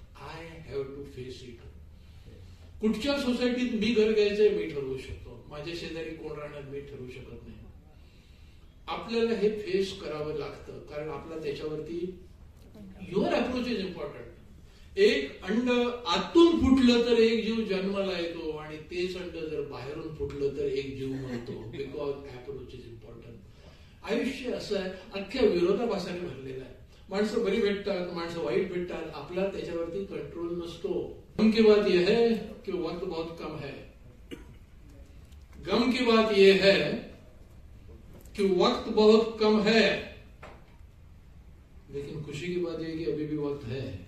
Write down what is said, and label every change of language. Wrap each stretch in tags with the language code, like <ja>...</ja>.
<en>I have to face it.</en> <mr>कुठच्या सोसायटीत मी घर घ्यायचंय मी ठरवू शकतो, माझ्या शेजारी कोण राहणार मी ठरवू शकत नाही. आपल्याला हे फेस करावं लागतं, कारण आपला त्याच्यावरती</mr> <en>Your approach is important.</en> <mr>एक अंड आतून फुटलं तर एक जीव जन्माला येतो आणि तेच अंड जर बाहेरून फुटलं तर एक जीव मरतो.</mr> <en>Because approach is important.</en> <mr>आयुष्य असं आहे, अख्ख्या विरोधाभासाने भरलेलं आहे. माणसं बरी भेटतात, माणसं वाईट भेटतात, आपला त्याच्यावरती कंट्रोल नसतो.</mr> <hi>गम की बात यह है कि वक्त बहुत कम है. गम की बात यह है कि वक्त बहुत कम है, लेकिन खुशी की बात यह है कि अभी भी वक्त है.</hi>